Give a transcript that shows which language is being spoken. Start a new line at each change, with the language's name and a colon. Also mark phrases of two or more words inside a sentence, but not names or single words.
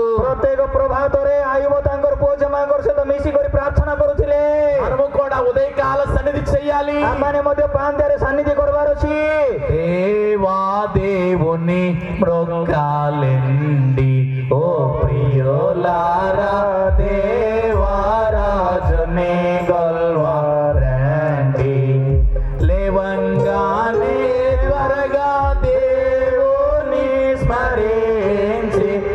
Odia: ପ୍ରତ୍ୟେକ ପ୍ରଭାତରେ ଆୟୁବ ତାଙ୍କର ପୁଅ ଝିଅମାନଙ୍କର ସହିତ ମିଶିକରି ପ୍ରାର୍ଥନା କରୁଥିଲେ
Telugu: మనము కూడా ఉదయకాల సన్నిధి చెయ్యాలి.
Odia: ଆମମାନେ ମଧ୍ୟ ପାନ୍ତିଆରେ ସାନ୍ନିଧ୍ୟ କରିବାର ଅଛି
Telugu: దేవా దేవుని మ్రొక్కాలెండి ఓ ప్రియులారా దేవారాజుని గొల్వారండి లేవంగానే త్వరగా దేవుని స్మరించి